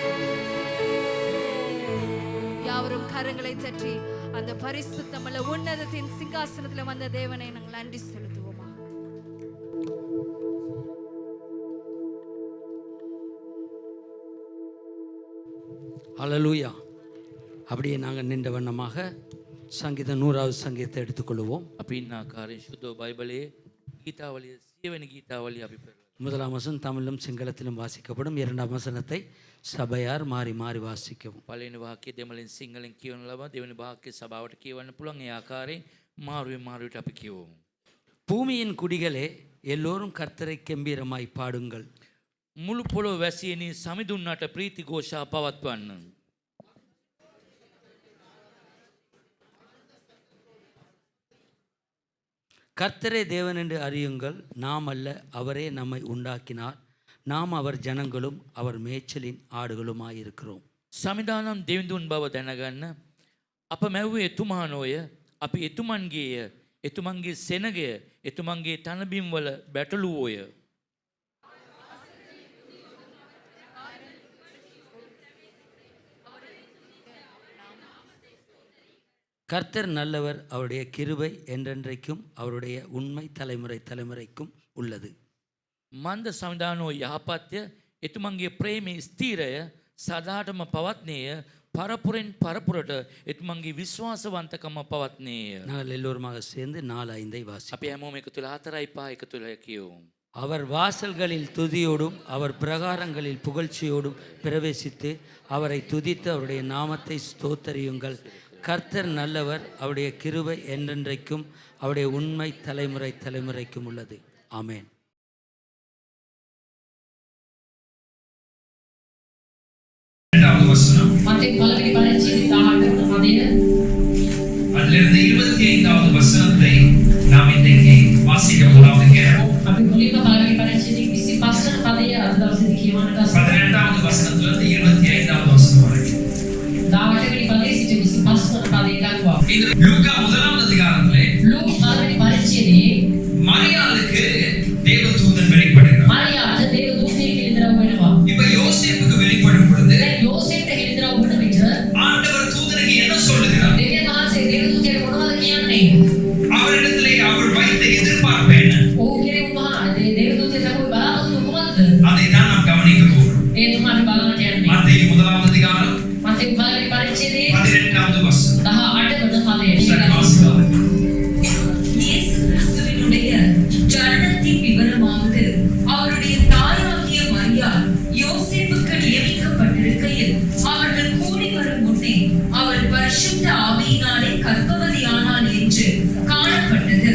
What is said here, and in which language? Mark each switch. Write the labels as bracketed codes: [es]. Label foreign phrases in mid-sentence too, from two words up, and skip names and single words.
[ta] யாவரும் கரங்களை தட்டி அந்த பரிசுத்தமுள்ள உன்னதத்தின் சிங்காசனத்தில் வந்த தேவனை நாங்கள் நன்றி செலுத்துவோமா. ஹல்லேலூயா. அப்படியே நாங்கள் நின்ற வண்ணமாக சங்கீதம் 100வது சங்கீதத்தை எடுத்துக்கொள்வோம். [si] අපි ඉන්න ආකාරයෙන් සුද්ධ බයිබලයේ ගීතාවලිය 100 වෙනි ගීතාවලිය අපි පෙරලා. [ta] முதலாம் வசனம் தமிழிலும் சிங்களத்திலும் வாசிக்கப்படும். இரண்டாம் வசனத்தை சபையார் மாறி மாறி வாசிக்கவும். [si] පළවෙනි වාක්‍යය දෙමළෙන් සිංහලෙන් කියවන ලබා දෙවෙනි වාක්‍යය සභාවට කියවන්න පුළුවන්. ඒ ආකාරයෙන් මාරුවෙන් මාරුවට අපි කියවමු. [ta] பூமியின் குடிகளே எல்லோரும் கர்த்தரை கெம்பீரமாய் பாடுங்கள். [si] මුළු පොළොව වැසියනි සමිඳුන්නට ප්‍රීති ഘോഷා පවත්වන්න. [ta] கர்த்தரே தேவன் என்று அறியுங்கள். நாம் அல்ல, அவரே நம்மை உண்டாக்கினார். நாம் அவர் ஜனங்களும் அவர் மேய்ச்சலின் ஆடுகளுமாயிருக்கிறோம். [si] සමිදානම් දෙවිඳුන් බව දැනගන්න. අප මැව්වේ එතුමා නොය. අපි එතුමන්ගේය. එතුමන්ගේ සෙනගය එතුමන්ගේ තනබිම් වල බැටළුවෝය. [ta] கர்த்தர் நல்லவர், அவருடைய கிருபை என்றென்றைக்கும் அவருடைய உண்மை தலைமுறை தலைமுறைக்கும் உள்ளது. [si] මන්ද සමිදානෝ යහපත්ය, එතුමන්ගේ ප්‍රේමී ස්ථීරය සදාටම පවත්නේය. பரப்புரின் பரப்புரට එතුමන්ගේ විශ්වාසවන්තකම පවත්නේය. [ta] நாங்கள் எல்லோருமாக சேர்ந்து 4:5 வாசி. [si] අපි හැමෝම එකතු වෙලා 4:5 එකතු වෙලා කියවමු. [ta] அவர் வாசல்களில் துதியோடும் அவர் பிரகாரங்களில் புகழ்ச்சியோடும் பிரவேசித்து அவரை துதித்து அவருடைய நாமத்தை ஸ்தோத்தரியுங்கள். கர்த்தர் நல்லவர், அவருடைய கிருபை என்றென்றைக்கும் அவருடைய உண்மை தலைமுறை தலைமுறைக்கும் உள்ளது. ஆமென். மத்தேயு 18:18 அதிலிருந்து 25வது வசனத்தை நாம் இன்றைக்கு வாசிக்க போறோம்ங்க. [si] අපි මුලින්ම පළවෙනි පරිච්ඡේදයේ 25 වන පදය අද දවසේදී කියවන්නට [ta] 18வது வசனத்திலிருந்து 25வது வசனம் வரைக்கும். [si] 18 වෙනි පදයේ සිට 25 වන පදය දක්වා. [ta] இது லூக்கா 1வது அதிகாரத்திலே [si] ලූකා පළවෙනි පරිච්ඡේදයේ [ta] மரியாளுக்கு தேவதூதன் வெளிப்படுகிறார். [si] මරියාට දේව දූතයෙක් එළිදරව් වෙනවා. [ta] இப்ப யோசேப்புக்கு வெளிப்படும் பொழுது [si] දැන් යෝසේපට එළිදරව් වන විට [ta] ஆண்டவர் தூதனுக்கு என்ன சொல்லுகிறார்? [si] දෙවියන් වහන්සේ දේව දූතයට මොනවද කියන්නේ? [ta] அவரிடத்திலே அவர் வைத்த எதிர்பார்ப்பு என்ன? [si] ඔහු කෙරේ උන්වහන්සේ දේව දූතයට ලැබුව බලාපොරොත්තු කුමක්ද? [ta] அதை தான் நாம் கவனிக்க போகிறோம். [si] ඒ තමයි අපි බලන්නට යන්නේ. [ta] மத்தேயு 1வது அதிகாரம் [si] මතේ පළවෙනි පරිච්ඡේදයේ [ta] 18வது வசனம். [si] 18 වන පදය. [ta] இயேசு கிறிஸ்துவினுடைய ஜனனத்தின் விவரமாவது அவருடைய தாயாகிய மரியாள் யோசேப்புக்கு நியமிக்கப்பட்டிருக்கையில் அவர்கள் கூடி வரும் முன்னே அவள் பரிசுத்த ஆவியினாலே கர்ப்பவதியானாள் என்று காணப்பட்டது.